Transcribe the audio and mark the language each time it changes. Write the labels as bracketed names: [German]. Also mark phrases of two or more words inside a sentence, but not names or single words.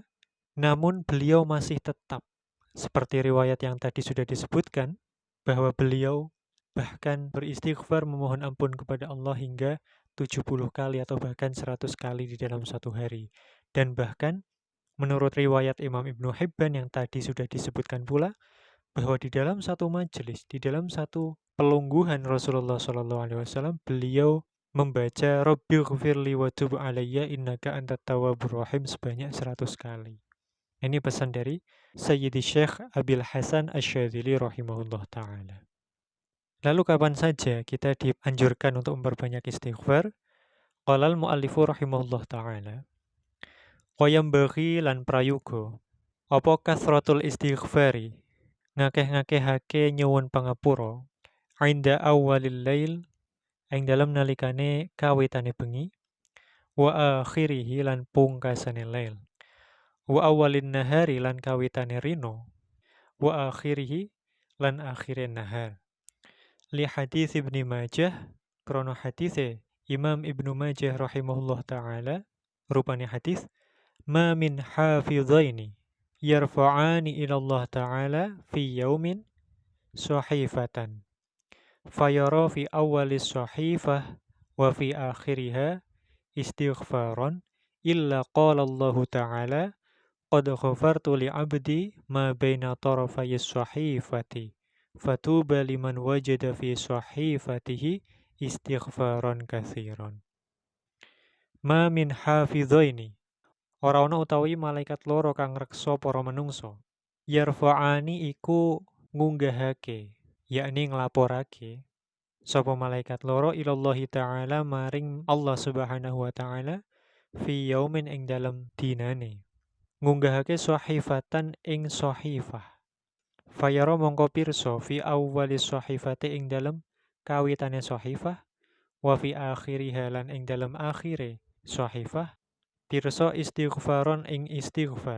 [Indonesian] Namun beliau masih tetap seperti riwayat yang tadi sudah disebutkan, bahwa beliau bahkan beristighfar memohon ampun kepada Allah hingga 70 kali atau bahkan 100 kali di dalam satu hari. Dan bahkan menurut riwayat Imam Ibnu Hibban yang tadi sudah disebutkan pula, bahwa di dalam satu majelis, di dalam satu pelungguhan Rasulullah SAW, beliau membaca [Arabic] رب اغفر لي وتب علي إنك أنت التواب الرحيم [Indonesian] sebanyak 100 kali. Ini pesan dari Sayyidi Syekh Abil Hasan Asyadzili [Arabic] رحمه الله تعالى. [Indonesian] Lalu kapan saja kita dianjurkan untuk memperbanyak istighfar? [Arabic] قال المؤلف رحمه الله تعالى, [Javanese] Qoyam bagi lan prayuga apa [Arabic] كثرة الاستغفار [Javanese] ngakeh-ngakehake nyuwun pangapura [Arabic] عند أول الليل [Javanese] ing dalam nalikane kawitane bengi, [Arabic] وآخره [Javanese] lan pungkasane lail, [Arabic] وأول النهار [Javanese] lan kawitane rino, [Arabic] وآخره [Javanese] lan akhire nahar. [Arabic] لحديث ابن ماجه, [Javanese] krono hadise [Arabic] الإمام ابن ماجه رحمه الله تعالى, [Javanese] rupane hadis, [Arabic] ما من حافظين يرفعان إلى الله تعالى في يوم صحيفة فيرى في أول الصحيفة وفي آخرها استغفارا إلا قال الله تعالى قد غفرت لعبدي ما بين طرفي الصحيفة فطوبى لمن وجد في صحيفته استغفارا كثيرا. ما من حافظين, [Javanese] ora ana utawi malaikat loro kang ngreksa para menungso. Yarfa'ani iku ngunggahake, yakni nglaporake sapa malaikat loro [Arabic] إلى الله تعالى [Javanese] maring [Arabic] الله سبحانه وتعالى في يوم [Javanese] ing dalem dinane. Ngunggahake sahifatan ing sahifah. Fayara mongko pirsa [Arabic] في أول الصحيفة [Javanese] ing dalem kawitane sahifah [Arabic] وفي آخرها [Javanese] lan ing dalem akhire sahifah pirsa istighfaron ing istighfar.